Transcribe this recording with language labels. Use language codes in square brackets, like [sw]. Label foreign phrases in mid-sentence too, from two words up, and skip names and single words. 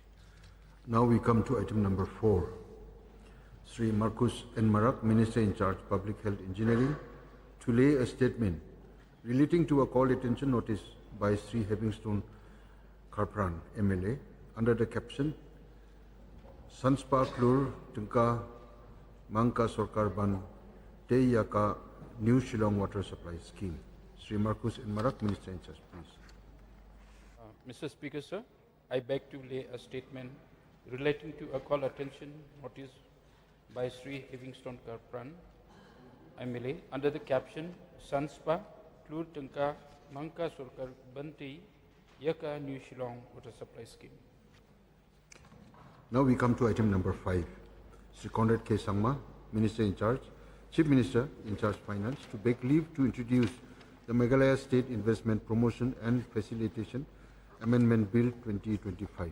[en] Now we come to item number 4. Sri Marcus N. Marak, Minister in charge Public Health Engineering, to lay a statement relating to a call attention notice by Sri Livingstone Kharpran, MLA, under the caption Sanspa Klur Tungka Mangka Sorkar Ban Te Yaka New Shillong Water Supply Scheme. Sri Marcus N. Marak, Minister in charge, please. Mr. Speaker, sir, I beg to lay a statement relating to a call attention notice by Sri Livingstone Kharpran, MLA, under the caption Sanspa Klur Tungka Mangka Sorkar Ban Te Yaka New Shillong Water Supply Scheme. Now we come to item number 5. Sri Conrad K. Sangma, Minister in charge, Chief Minister in charge Finance, to beg leave to introduce the Meghalaya State Investment Promotion and Facilitation Amendment Bill 2025.